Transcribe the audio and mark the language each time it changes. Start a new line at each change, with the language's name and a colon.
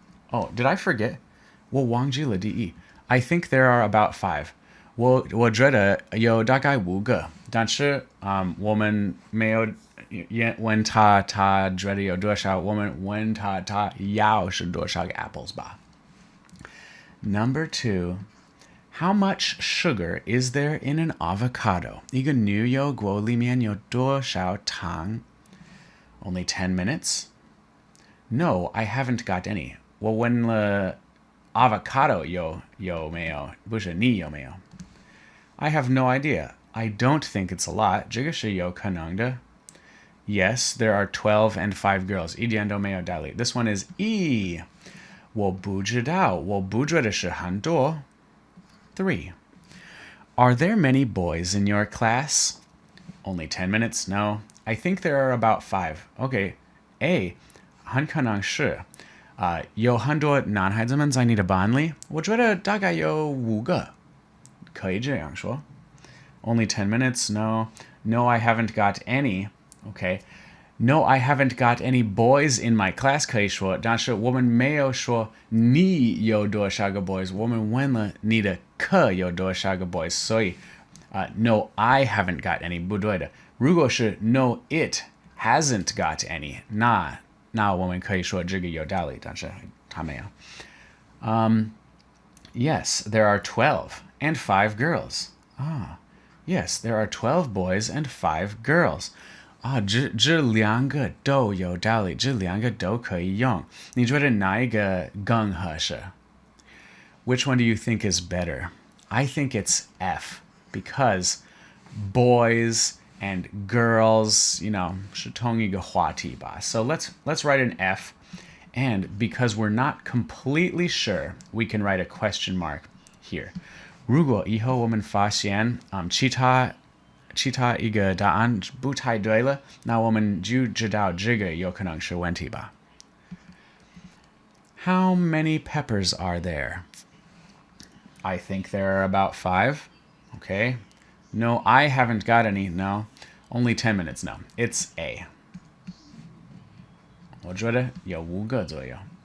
English: Oh, did I forget? 我忘记了第一。 I think there are about 5.
Chinese: 我觉得有大概5个，但是我们没有问他觉得有多少，我们问他要是多少个 apples 吧。
English: Number 2. How much sugar is there in an avocado?
Chinese: 一个牛油果里面有多少糖?
English: Only 10 minutes? No, I haven't got any.
Chinese: 我问了 avocado 有没有，不是你有没有。
English: I have no idea. I don't think it's a lot. 这个是有可能的。 Yes, there are 12 and 5 girls. 一点都没有道理。 This one is E.
Chinese: 我不知道，我不觉得是很多。
English: 3. Are there many boys in your class? Only 10 minutes? No. I think there are about 5. Okay. A.
Chinese: 很可能是有很多男孩子们在你的班里，我觉得大概有5个。
English: 可以这样说。 Only 10 minutes? No. No, I haven't got any. Okay.
Chinese: No, I haven't got any boys in my class 可以说，但是我们没有说你有多少个 boys， 我们问了你的课有多少个 boys， 所以 no, I haven't got any 不对的。如果是 no, it hasn't got any，那我们可以说这个有道理，但是他没有。
English: Yes, there are 12 and 5 girls. Yes, there are 12 boys and 5 girls.
Chinese: 这两个都有道理，这两个都可以用。你觉得哪一个更合适？
English: Which one do you think is better? I think it's F, because boys and girls, 是同一个话题吧。 So let's write an F, and because we're not completely sure, we can write a question mark here.
Chinese: 如果以后我们发现其他一个答案不太对了，那我们就知道这个有可能是问题吧。
English: How many peppers are there? I think there are about 5. Okay. No, I haven't got any. No. Only 10 minutes. No. It's A.
Chinese: 我觉得有5个左右。